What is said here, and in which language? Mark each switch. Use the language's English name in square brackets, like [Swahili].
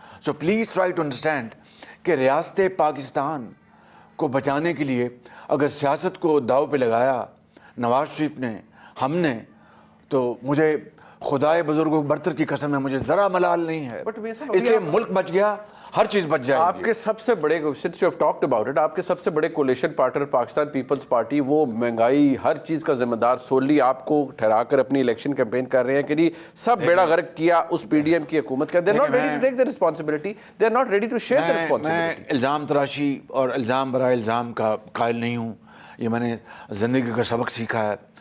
[English] so please try to understand [Urdu] کہ ریاست پاکستان کو بچانے کے لیے اگر سیاست کو داؤ پہ لگایا نواز شریف نے, ہم نے, تو مجھے خدائے بزرگوں برتر کی قسم ہے, مجھے ذرا ملال نہیں ہے. اس لیے ملک بچ گیا, ہر چیز بچ جائے گی. آپ کے سب سے بڑے, [English] since you have talked about it, [Urdu] آپ کے سب سے بڑے coalition partner Pakistan Peoples party, وہ مہنگائی ہر چیز کا ذمہ دار سوللی آپ کو ٹھہرا کر اپنی الیکشن کیمپین کر رہے ہیں کہ جی سب بیڑا غرق کیا اس پی ڈی ایم کی حکومت کا. [English] They're not ready to take the responsibility. They're not ready to share the responsibility. [Urdu] میں الزام تراشی اور الزام برائے الزام کا قائل نہیں ہوں. یہ میں نے زندگی کا سبق سیکھا ہے.